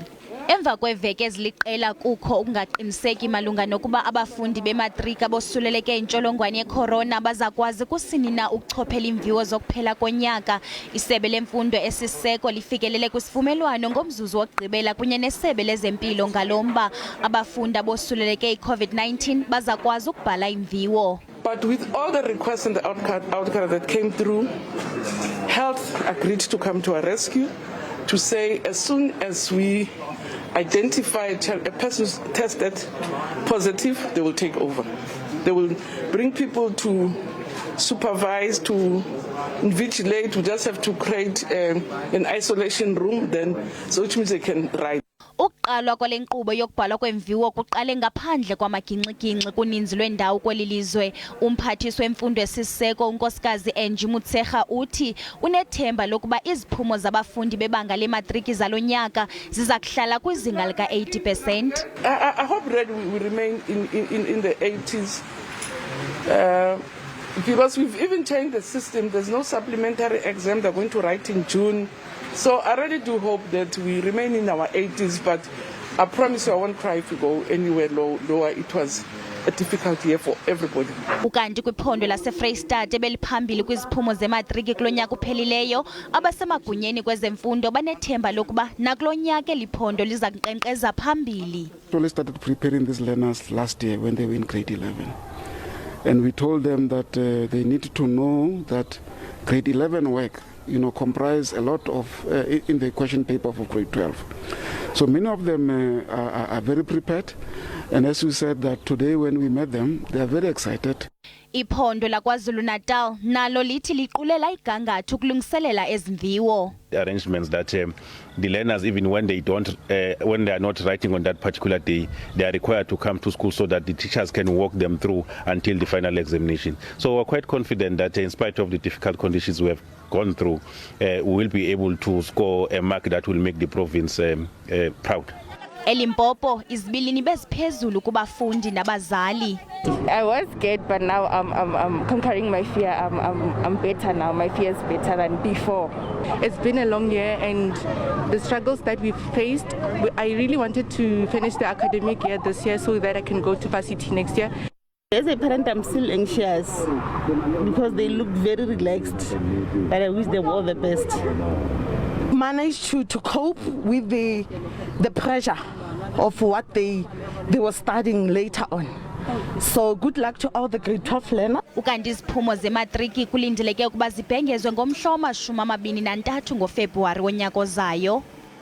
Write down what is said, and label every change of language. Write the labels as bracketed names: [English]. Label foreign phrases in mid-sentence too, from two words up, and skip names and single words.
[Xhosa] Emva kweveki eziliqela kukho ukungaqiniseki malunga nokuba abafundi beMatriki abosuleleke intsholongwane yecorona bazakwazi kusini na ukuchophela iimviwo zokuphela konyaka. Isebe lemfundo esisiseko lifikelele kwisivumelwano ngomzuzu wokugqibela kunye nesebe lezempilo ngalomba abafundi abosuleleke i-COVID-19 bazakwazi ukubhala iimviwo. [English] But with all the requests and the outcry that came through, health agreed to come to our rescue to say as soon as we identify a person who's tested positive, they will take over. They will bring people to supervise, to invigilate. We just have to create an isolation room then, so which means they can write. [Xhosa] Ukuqalwa kwale nkqubo yokubhalwa kwemviwo kuqale ngaphandle kwamaginxi-ginxi kuninzi lwendawo kweli lizwe. Umphathiswa wemfundo esisiseko uNkosikazi Angie Motshekga uthi unethemba lokuba iziphumo zabafundi bebanga leMatriki zalo nyaka ziza kuhlala kwizinga lika-80%. [English] I hope that we remain in the 80s. Because we've even changed the system. There's no supplementary exam. They're going to write in June. So I really do hope that we remain in our 80s, but I promise you I won't cry if we go anywhere lower. It was a difficult year for everybody. [Xhosa] Ukanti kwiphondo laseFreystata beliphambili kwiziphumo zeMatriki kulo nyaka uphelileyo, abasemagunyeni kwezemfundo banethemba lokuba nakulo nyaka eliphondo liza kunkqenkqeza phambili. [English] We started preparing these learners last year when they were in grade 11. And we told them that they need to know that grade 11 work comprise a lot of in the question paper for grade 12. So many of them are very prepared, and as we said that today when we met them, they are very excited. [Xhosa] Iphondo laKwaZulu-Natal nalo lithi liqulela igangatho ukulungiselela ezimviwo. [English] The arrangements that the learners, even when they are not writing on that particular day, they are required to come to school so that the teachers can walk them through until the final examination. So we're quite confident that in spite of the difficult conditions we have gone through, we will be able to score a mark that will make the province proud. [Xhosa] Elimpopo izibilini beziphezulu kubafundi nabazali. [English] I was scared, but now I'm conquering my fear. I'm better now. My fear is better than before. It's been a long year, and the struggles that we've faced, I really wanted to finish the academic year this year so that I can go to varsity next year. As a parent, I'm still anxious because they look very relaxed, but I wish them all the best. Managed to cope with the pressure of what they were studying later on. So good luck to all the grade 12 learners. [Xhosa] Ukanti iziphumo zeMatriki kulindeleke ukuba zibhengezwe ngomhla wama-23 ngoFebruwari wonyaka ozayo.